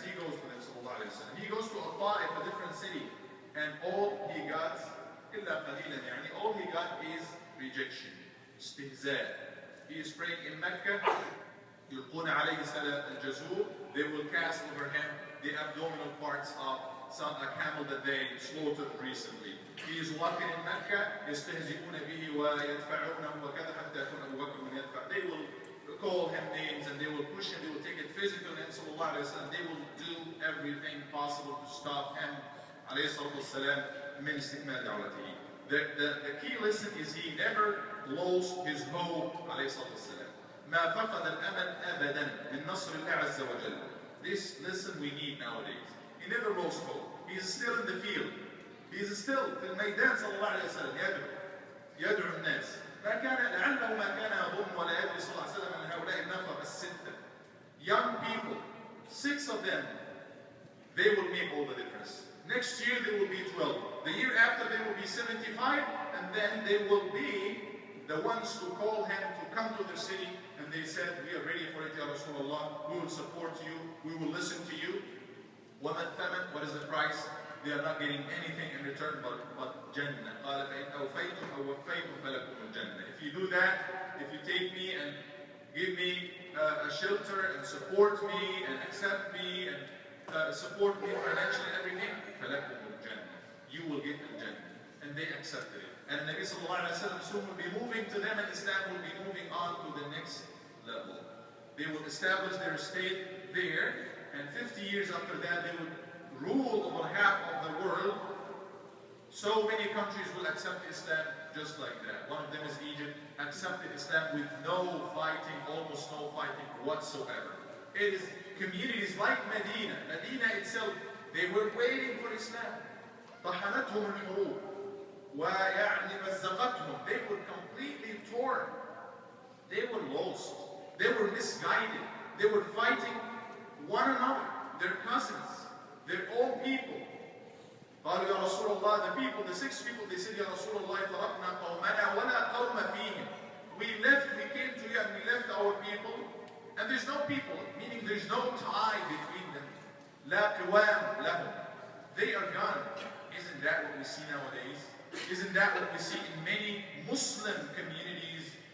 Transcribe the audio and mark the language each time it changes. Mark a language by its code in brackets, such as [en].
[en] He goes to them, sallallahu alayhi wa sallam. He goes to Ta'if, a different city, and all he got, [ar] إلا قليلا, [en] يعني all he got is rejection, استهزاء. He is praying in Mecca, [ar] يلقون عليه سلة الجزور, [en] they will cast over him the abdominal parts of a camel that they slaughtered recently. He is walking in Mecca, [ar] يستهزئون به ويدفعونه وكذا حتى يكون أبو بكر من يدفع. [en] They will call him names and they will push him, they will take it physical, and sallallahu alayhi wa sallam, they will do everything possible to stop him, alayhi salatu wasalam, min istikmal da'watihi. The key lesson is he never lost his hope, alayhi salatu wasalam. [ar] ما فقد الأمل أبدا من نصر الله عز وجل. [en] This lesson we need nowadays. He never lost hope. He is still in the field. He is still [ar] في الميدان صلى الله عليه وسلم يدعو الناس. ما كان لعله ما كان يظن ولا يدري صلى الله عليه وسلم أن هؤلاء النفر الستة, [en] young people, 6 of them, they will make all the difference. Next year there will be 12. The year after there will be 75, and then they will be the ones who call him to come to their city, and they said, we are ready for it, Ya Rasulullah, we will support you, we will listen to you. What is the price? They are not getting anything in return but Jannah. If you do that, if you take me and give me a shelter and support me and accept me and support me financially and everything, you will get Jannah. And they accepted it. And Nabi sallallahu alayhi wa sallam soon will be moving to them, and Islam will be moving on to the next level. They will establish their state there, and 50 years after that they will rule over half of the world. So many countries will accept Islam just like that. One of them is Egypt, accepted Islam with no fighting, almost no fighting whatsoever. It is communities like Medina. Medina itself, they were waiting for Islam. [ar] طحنتهم الحروب ويعني مزقتهم. [en] They were completely torn. They were lost. They were misguided. They were fighting one another, their cousins, their own people. [ar] قالوا يا رسول الله, [en] the people, the 6 people, they said, [ar] يا رسول الله تركنا قومنا ولا قوم فيهم. [en] We came to you and we left our people, and there's no people, meaning there's no tie between them. [ar] لا قوام لهم. [en] They are gone. Isn't that what we see nowadays? Isn't that what we see in many Muslim communities?